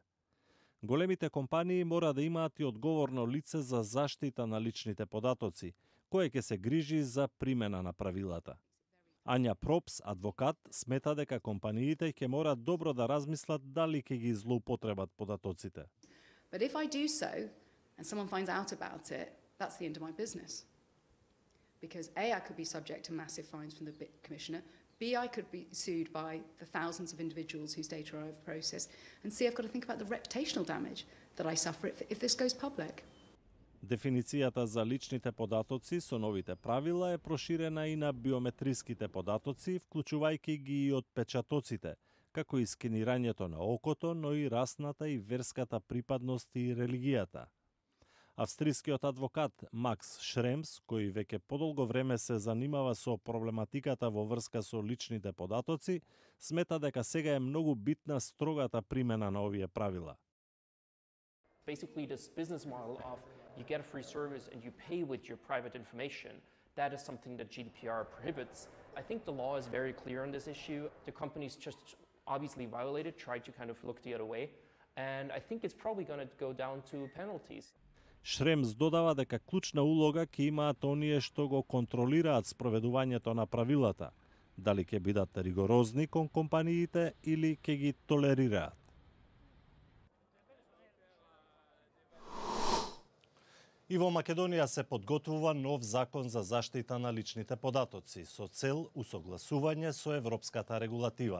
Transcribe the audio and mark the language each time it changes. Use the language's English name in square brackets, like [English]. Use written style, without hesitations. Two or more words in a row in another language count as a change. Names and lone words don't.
[Macedonian] Големите компании мора да имаат и одговорно лице за заштита на личните податоци, кое ќе се грижи за примена на правилата. Ања Пропс, адвокат, смета дека компаниите ќе мора добро да размислат дали ќе ги злоупотребат податоците. [English] But if I do so, and someone finds out about it, that's the end of my business. Because A, I could be subject to massive fines from the Commissioner, B, I could be sued by the thousands of individuals whose data I've processed, and C, I've got to think about the reputational damage that I suffer if this goes public. [Macedonian] Дефиницијата за личните податоци со новите правила е проширена и на биометриските податоци, вклучувајќи ги и отпечатоците, како и скенирањето на окото, но и расната и верската припадност и религијата. Австрискиот адвокат Макс Шремс, кој веќе подолго време се занимава со проблематиката во врска со личните податоци, смета дека сега е многу битна строгата примена на овие правила. [English] Basically, this business model of you get a free service and you pay with your private information, that is something that GDPR prohibits. I think the law is very clear on this issue. The companies just obviously violated, tried to kind of look the other way, and I think it's probably going to go down to penalties. [Macedonian] Шремс додава дека клучна улога ќе имаат оние што го контролираат спроведувањето на правилата, дали ќе бидат ригорозни кон компаниите или ќе ги толерираат. И во Македонија се подготвува нов закон за заштита на личните податоци со цел усогласување со европската регулатива.